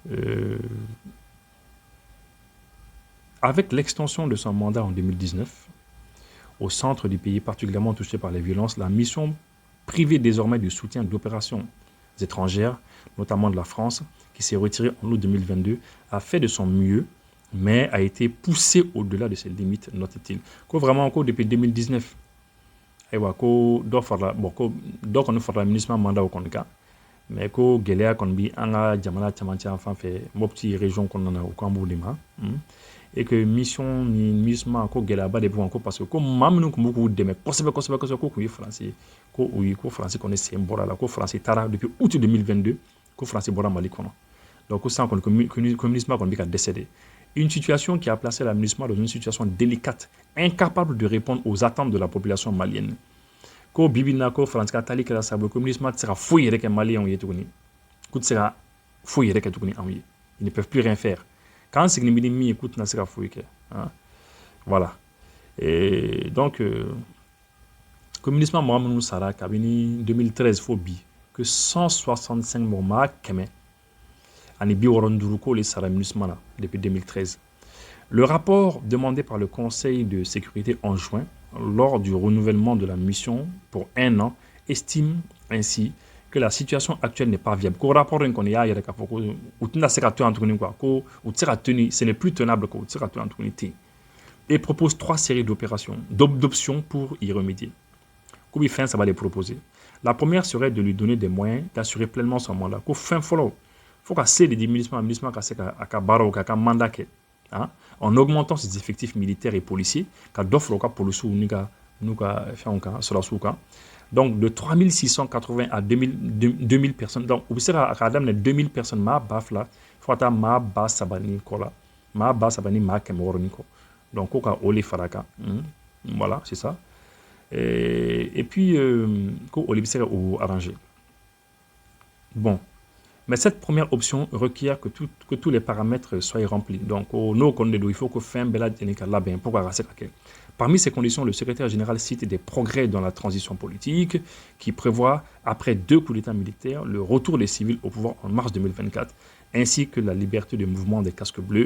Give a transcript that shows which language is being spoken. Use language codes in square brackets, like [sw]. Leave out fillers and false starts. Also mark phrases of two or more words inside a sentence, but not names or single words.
[fr] Euh, avec l'extension de son mandat en 2019, au centre du pays particulièrement touché par les violences, la mission privée désormais du soutien d'opérations étrangères, notamment de la France, qui s'est retirée en août 2022, a fait de son mieux, mais a été poussée au-delà de ses limites, note-t-il. Ko vraiment encore depuis 2019, [bm] ayiwa ko dɔ farala bon ko dɔ kɔni farala MINUSMA mandat kɔni kan mais ko gɛlɛya kɔni bi an ka jamana camancɛ yan fan fɛ Mopti région kɔnɔna na o kan b'o de ma [fr] et que [bm] mission ni MINUSMA ko gɛlɛyaba de b'u kan ko [fr] parce que [bm] ko maa minnu tun b'u k'u dɛmɛ kosɛbɛ kosɛbɛ kosɛbɛ ko tun ye faransi ko o ye ko faransi kɔni sen bɔra la ko faransi taara [fr] depuis août 2022 [bm] ko faransi bɔra Mali kɔnɔ donc ko sisan kɔni ko MINUSMA kɔni bɛ ka décéder. [fr] Une situation qui a placé la MINUSMA dans une situation délicate, incapable de répondre aux attentes de la population malienne. [bm] Ko bibina ko France ka tali kɛra sababu ko MINUSMA tɛ se ka foyi yɛrɛ kɛ maliyɛnw ye tuguni k'u tɛ se ka foyi yɛrɛ kɛ tuguni anw ye. [fr] Ils ne peuvent plus rien faire. [bm] K'an sigilen bɛ ni min ye k'u tɛna se ka foyi kɛ. [fr] Voilà. Et donc [bm] ko MINUSMA mɔgɔ minnu sara kabini 2013 fo bi que 165 mɔgɔ maa 100 ani 65 ko le sara MINUSMA la depuis 2013. [fr] Le rapport demandé par le Conseil de sécurité en juin lors du renouvellement de la mission pour 1 an estime ainsi que la situation actuelle n'est pas viable. [bm] Ko rapport in kɔni y'a yɛrɛ k'a fɔ ko u tɛna se ka to yan tuguni quoi, ko u tɛ se ka tenir, [fr] ce n'est plus tenable [bm] ko u tɛ se ka to yan tuguni ten. [fr] Et propose 3 séries d'options pour y remédier. [bm] Ko bi fɛn saba de proposer. [fr] La première serait de lui donner des moyens d'assurer pleinement son mandat. [bm] Ko fɛn fɔlɔ faut ka se de di MINUSMA ka se ka a ka baaraw k'a ka mandat kɛ. [fr] En augmentant ses effectifs militaires et policiers, [bm] ka dɔ fara u ka policiers n'u ka fɛnw kan sɔrɔdasiw kan. [fr] Donc de 3680 à 2000 personnes. [bm] Donc u bɛ se ka daminɛ 2000 personnes maa ba fila fo ka taa maa ba saba ni kɔ la maa ba saba ni maa 600 ni kɔ. Donc ko ka o le fara kan. [fr] Voilà, c'est ça. Et puis [bm] ko o le bɛ se ka o arranger. [fr] Bon. Mais cette première option requiert que tous les paramètres soient remplis. Donc, il faut que fin bela bien pour Parmi ces conditions, le secrétaire général cite des progrès dans la transition politique qui prévoit, après 2 coups d'État militaires, le retour des civils au pouvoir en mars 2024, ainsi que la liberté de mouvement des casques bleus.